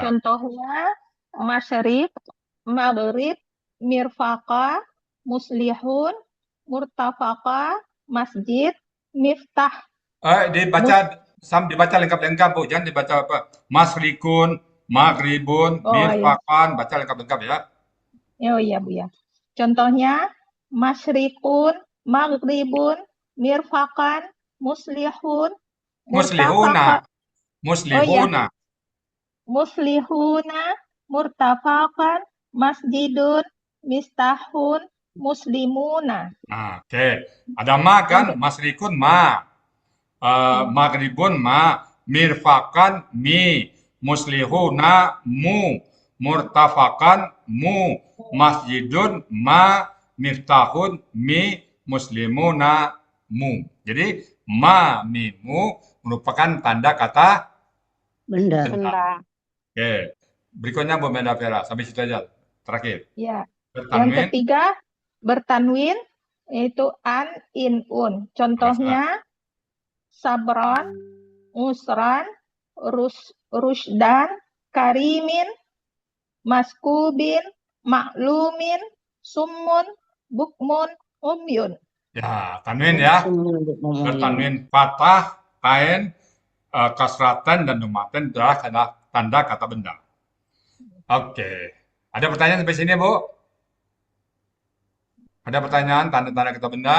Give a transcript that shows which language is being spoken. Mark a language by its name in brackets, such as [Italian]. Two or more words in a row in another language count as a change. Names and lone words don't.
[Indonesian] Contohnya [Arabic] مشرق، مغرب، مرفق، مصلح، مرتفق، مسجد، مفتاح. [Indonesian] Dibaca lengkap-lengkap Bu. Jangan dibaca apa. [Arabic] مشرق، مغرب, [Indonesian] Oh, iya. mirfaqan, baca lengkap-lengkap ya. Oh iya Bu ya. [Arabic] Contohnya مشرق، مغرب، مرفق، مصلح, مصلحون. مصلحون. مصلحون، مرتفق، مسجد، مفتاح، مسلمون. [Indonesian] Nah, oke. Ada ma kan? Masrikun ma. Maghribun ma. Mirfakan mi. Muslihuna mu. Murtafakan mu. Masjidun ma. Miftahun mi. Muslimuna mu. Jadi ma mi mu merupakan tanda kata Benda. Benda. Oke. Berikutnya Bu Menda Vera. Sampai situ aja. Terakhir. Ya. Yang Bertanwin. ketiga bertanwin yaitu an, in, un. [Arabic] Contohnya صبرا، عسرا، رشدا، كريم، مسكوب، معلوم، صم، بكم، عمي. [Indonesian] Ya, tanwin ya. Bertanwin fathah, kain, kasratan, dan domaten adalah tanda kata benda. Oke. Ada pertanyaan sampai sini, Bu? Ada pertanyaan tanda-tanda kata benda?